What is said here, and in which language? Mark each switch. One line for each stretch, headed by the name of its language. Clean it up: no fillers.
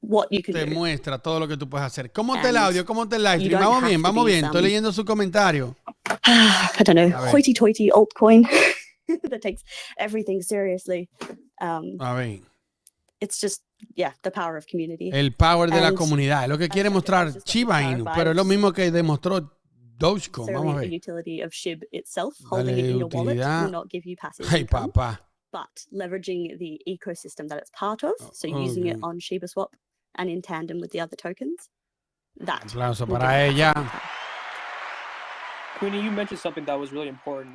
Spanish: Te muestra todo lo que tú puedes hacer. ¿Cómo te el audio? ¿Cómo te el live stream? Vamos bien. Estoy leyendo su comentario.
English: I don't know, hoity-toity altcoin that takes everything seriously.
Spanish: A ver.
English: It's just, the power of community.
Spanish: El power de la comunidad. Es lo que quiere mostrar Shiba Inu, pero es lo mismo que demostró Dogecoin. Vamos a ver.
English: The utility of SHIB itself, holding it in your wallet will not give you passive income, but leveraging the ecosystem that it's part of, so using it on Shiba Swap and in tandem with the other tokens.
Spanish: Aplauso para ella.
English: Queenie, you mentioned something that was really important.